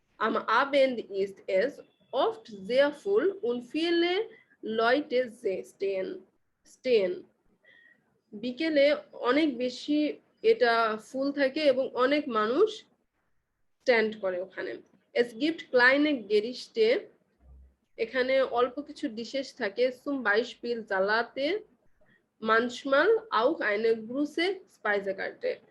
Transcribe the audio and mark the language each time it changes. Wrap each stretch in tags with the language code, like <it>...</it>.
<de>Am Abend ist es oft sehr voll und viele Leute stehen.</de> <bn>বিকেলে অনেক বেশি এটা ফুল থাকে এবং অনেক মানুষ স্ট্যান্ড করে ওখানে।</bn> <de>Es gibt kleine Gerichte,</de> <bn>এখানে অল্প কিছু ডিশেস থাকে।</bn> <de>Zum Beispiel Salate, manchmal auch eine große Speisekarte.</de>